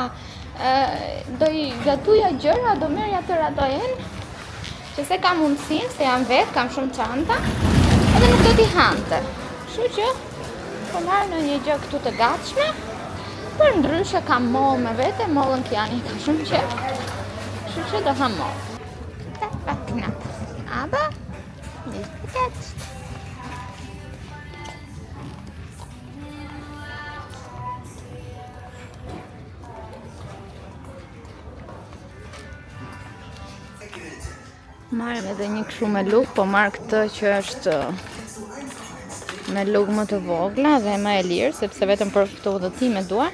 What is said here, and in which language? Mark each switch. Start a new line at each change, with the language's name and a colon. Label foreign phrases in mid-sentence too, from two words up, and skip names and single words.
Albanian: Do i gatuja gjëra, do merja të radojen, që se kam mundësin, se jam vetë, kam shumë çanta, edhe nuk do t'i hante. Kështu që, po marrë në një gjë këtu të gatshme, për ndryshe kam mollë me vete, mollën Kiani ka shumë qef, kështu që do ha mollë.
Swedish: Dat var knappt.
German: Aber nicht jetzt.
Albanian: Marrëm edhe një kështu me luk, po marrë këtë që është me luk më të vogla dhe më e lirë, sepse vetëm për këto udhëtime dua.